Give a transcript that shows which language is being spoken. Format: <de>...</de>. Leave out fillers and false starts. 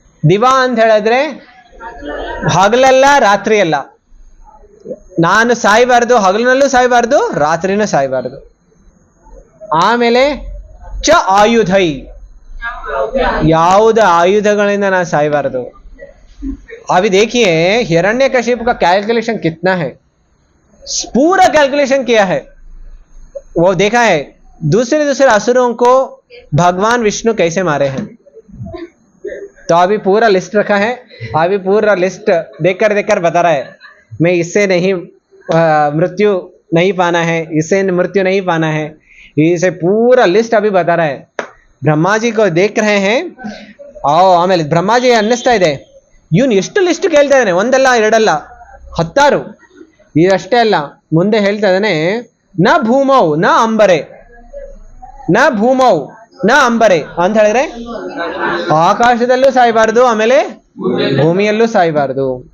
<kn>ದಿವಾ ಅಂತ ಹೇಳಿದ್ರೆ ಹಗಲಲ್ಲ ರಾತ್ರಿ ಅಲ್ಲ, ನಾನು ಸಾಯ್ಬಾರ್ದು, ಹಗಲಿನಲ್ಲೂ ಸಾಯ್ಬಾರ್ದು, ರಾತ್ರಿನೂ ಸಾಯ್ಬಾರ್ದು. ಆಮೇಲೆ ಚ ಆಯುಧೈ, ಯಾವುದ ಆಯುಧಗಳಿಂದ ನಾನು ಸಾಯ್ಬಾರ್ದು.</kn> <hi>अभी देखिए हिरण्यकशिप का कैलकुलेशन कितना है, पूरा कैलकुलेशन किया है, वो देखा है दूसरे असुरों को भगवान विष्णु कैसे मारे हैं. तो अभी पूरा लिस्ट रखा है, अभी पूरा लिस्ट देखकर बता रहा है, मैं इससे नहीं मृत्यु नहीं पाना है, इससे मृत्यु नहीं पाना है, इसे पूरा लिस्ट अभी बता रहा है. ब्रह्मा जी को देख रहे हैं.</hi> <kn>ಆಮೇಲೆ ಬ್ರಹ್ಮಾಜಿ ಅನ್ನಿಸ್ತಾ ಇದೆ, ಇವನು ಎಷ್ಟು ಲಿಸ್ಟ್ ಕೇಳ್ತಾ ಇದ್ದಾನೆ, ಒಂದಲ್ಲ ಎರಡಲ್ಲ 10. ಇದಷ್ಟೇ ಅಲ್ಲ, ಮುಂದೆ ಹೇಳ್ತಾ ಇದ್ದಾನೆ, ನ ಭೂಮೌ ನ ಅಂಬರೆ, ನ ಭೂಮೌ ನ ಅಂಬರೆ ಅಂತ ಹೇಳಿದ್ರೆ ಆಕಾಶದಲ್ಲೂ ಸಾಯಬಾರ್ದು, ಆಮೇಲೆ ಭೂಮಿಯಲ್ಲೂ ಸಾಯಬಾರ್ದು.</kn>